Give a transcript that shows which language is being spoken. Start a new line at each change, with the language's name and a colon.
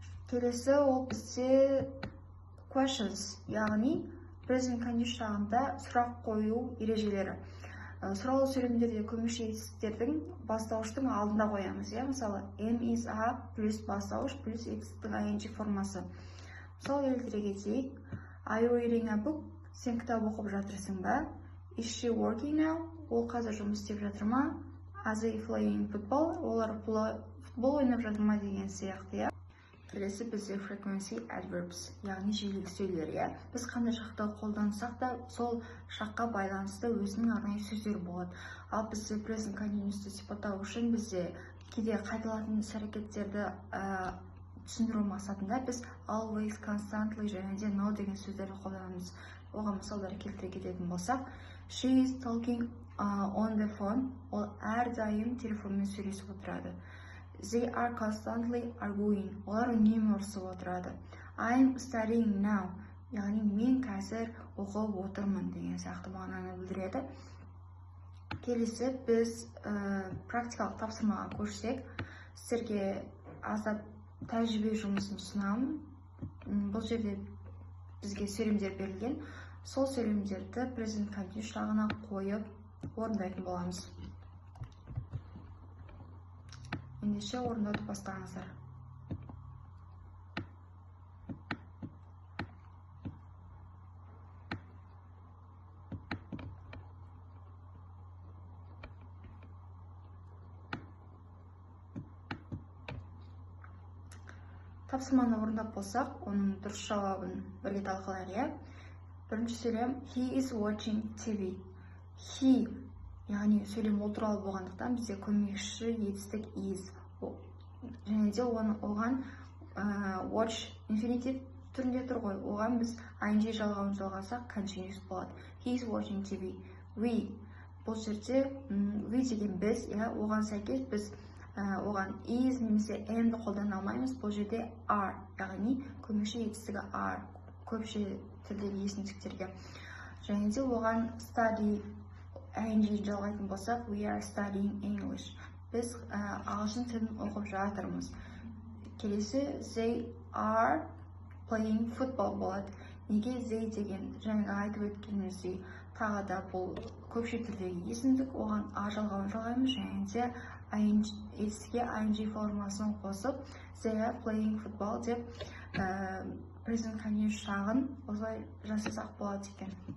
Kazakh: Келесі ол бізде questions, яғни present continuous жағында сұрақ қою ережелері. Сұраулы сөйлемдерде көмекші етістіктердің бастауыштың алдында қоямыз. Мысалы, am, is, are плюс бастауыш плюс етістіктің ing формасы. Мысалы, келтіре кетейік,
English: are you reading a book?
Kazakh: Сен кітап оқып жатырсың ба?
English: Is she working now?
Kazakh: Ол қазір жұмыс істеп жатыр ма?
English: Are they playing football?
Kazakh: Олар футбол ойнап жатыр ма деген сияқты. Келесі бізде frequency adverbs, яғни жиілік сөйлер. Біз қандай шақта қолдансақ та, сол шаққа байланысты өзінің арнайы сөздер болады. Ал бізде present continuous'ты сипаттау үшін бізде кейде қайталанатын іс-әрекеттерді түсіндіру мақсатында біз always, constantly және де no деген сөздерді қолданамыз. Оған мысалдар келтіре кететін болсақ,
English: she is talking on the phone.
Kazakh: Ол әрдайым телефонмен сөйлесіп отырады.
English: They are constantly arguing.
Kazakh: Олар үнемі ұрсып отырады.
English: I am studying now.
Kazakh: Яғни мен қазір оқып отырмын деген сияқты мағынаны білдіреді. Келесі біз практикалық тапсырмаға көшсек, сіздерге аздап тәжірибе жұмысын ұсынамын. Бұл жерде бізге сөйлемдер берілген. Сол сөйлемдерді present continuous жағына қойып орындайтын боламыз. ендеше орындауды бастаңыздар. Тапсырманы орындап болсақ, оның дұрыс жауабын бірге талқылайық, иә. Бірінші сөйлем
English: he is watching TV.
Kazakh: He, яғни сөйлем ол туралы болғандықтан бізде көмекші етістік is. Және де оған watch infinitive түрінде тұр ғой. Оған біз ing жалғауын жалғасақ continuous болады.
English: He is watching TV.
Kazakh: We, бұл жерде we деген біз, оған сәйкес біз оған is немесе am'ді қолдана алмаймыз. Бұл жерде are, яғни көмекші етістігі are, көпше тілдегі есімдіктерге. Және де оған study ing жалғайтын болсақ,
English: we are studying English.
Kazakh: Біз ағылшын тілін оқып жатырмыз. Келесі
English: they are playing football
Kazakh: болады. Неге they деген жаңа айтып өткеніміздей тағы да бұл көпше тілдегі есімдік, оған a жалғауын жалғаймыз, және де етістікке ing формасын қосып
English: they are playing football
Kazakh: деп present continuous шағын осылай жасасақ болады екен.